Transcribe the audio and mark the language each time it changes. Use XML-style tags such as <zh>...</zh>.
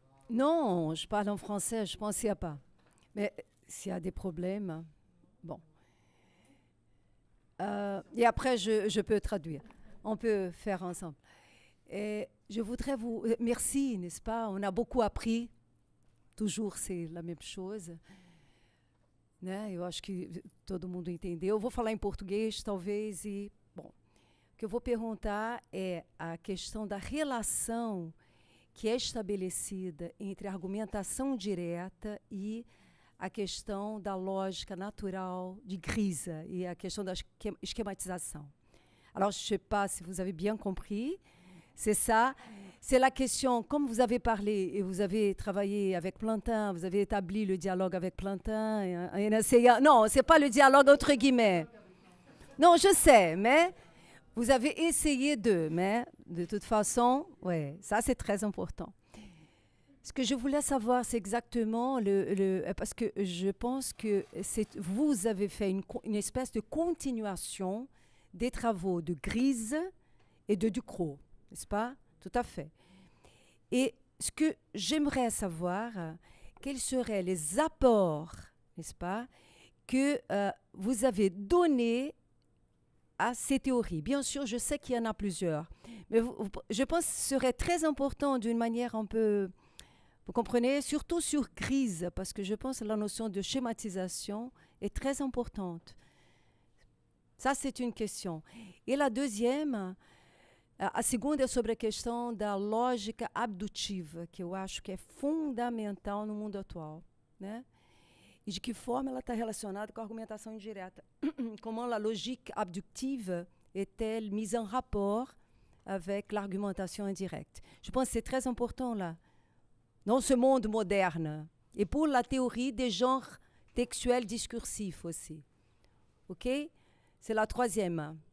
<fr>Non, je parle en français, je pense qu'il n'y a pas. Mais s'il y a des problèmes, bon. Et après, je peux traduire. On peut faire ensemble. Et je voudrais vous... Merci, n'est-ce pas? On a beaucoup appris. Toujours, c'est la même chose.</fr> <pt>Né? Eu acho que todo mundo entendeu. Eu vou falar em português, talvez, e... Bom, o que eu vou perguntar é a questão da relação que é estabelecida entre a argumentação direta e a questão da lógica natural de Griese</pt> <fr>et a question de la schématisation. Alors, je ne sais pas si vous avez bien compris, c'est ça. C'est la question, comme vous avez parlé et vous avez travaillé avec Plantin, vous avez établi le dialogue avec Plantin, non, ce n'est pas le dialogue entre guillemets. Non, je sais, mais vous avez essayé mais de toute façon, ouais, ça c'est très important. Ce que je voulais savoir, c'est exactement parce que je pense que vous avez fait une espèce de continuation des travaux de Griese et de Ducrot, n'est-ce pas? Tout à fait. Et ce que j'aimerais savoir, quels seraient les apports, n'est-ce pas, que vous avez donnés à ces théories. Bien sûr, je sais qu'il y en a plusieurs, mais je pense que ce serait très important d'une manière un peu... Vous comprenez? Surtout sur Griese, parce que je pense que la notion de schématisation est très importante. Ça, c'est une question. Et la deuxième,</fr> <pt>a segunda é sobre a questão da lógica abdutiva, que eu acho que é fundamental no mundo atual, né? E de que forma ela está relacionada com a argumentação indireta.</pt> <fr>Comment la logique abductive est-elle mise en rapport avec l'argumentation indirecte? Je pense que c'est très important là, dans ce monde moderne, et pour la théorie des genres textuels discursifs aussi. OK? C'est la troisième.</fr>